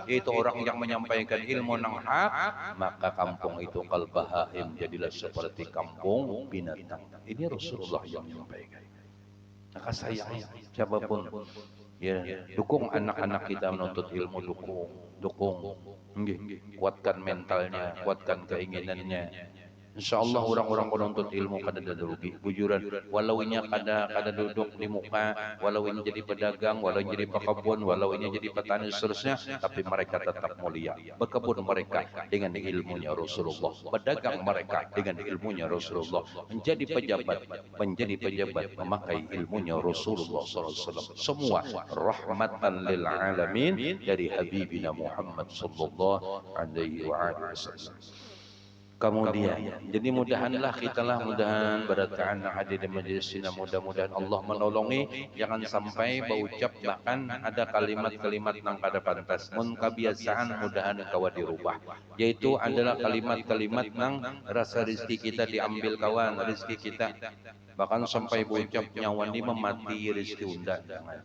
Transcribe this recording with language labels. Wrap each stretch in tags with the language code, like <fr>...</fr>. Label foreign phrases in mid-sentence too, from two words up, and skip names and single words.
<id>Itu orang yang menyampaikan ilmu nang hak, maka kampung itu</id> <ar>kal bahaim,</ar> <id>jadilah seperti kampung binatang. Ini Rasulullah yang menyampaikan. Maka sayang siapapun ya, dukung anak-anak kita menuntut ilmu, dukung. Kuatkan mentalnya, kuatkan keinginannya. InsyaAllah orang-orang penuntut ilmu kada ada rugi, bujuran. Walau ini kada duduk di muka, walau ini jadi pedagang, walau ini jadi pekebun, walau ini jadi petani seterusnya, tapi mereka tetap mulia. Berkebun mereka dengan ilmunya Rasulullah, berdagang mereka dengan ilmunya Rasulullah, menjadi pejabat memakai ilmunya Rasulullah SAW. Semua</id> <ar>rahmatan lil alamin</ar> <id>dari Habibina Muhammad</id> <ar>sallallahu alaihi wasallam.</ar> <id>Kemudian, jadi mudahanlah mudahan berataan yang hadir di majelis ini, mudah-mudahan Allah menolongi, jangan sampai berucap bahkan ada kalimat-kalimat yang kada pantas.</id> <bjn>Mun kebiasaan mudahan kawa dirubah,</bjn> <id>yaitu adalah kalimat-kalimat yang rasa rezeki kita diambil kawan, rezeki kita bahkan sampai berucap</id> <bjn>nyawa ini memati rezeki unda,</bjn> <id>jangan.</id>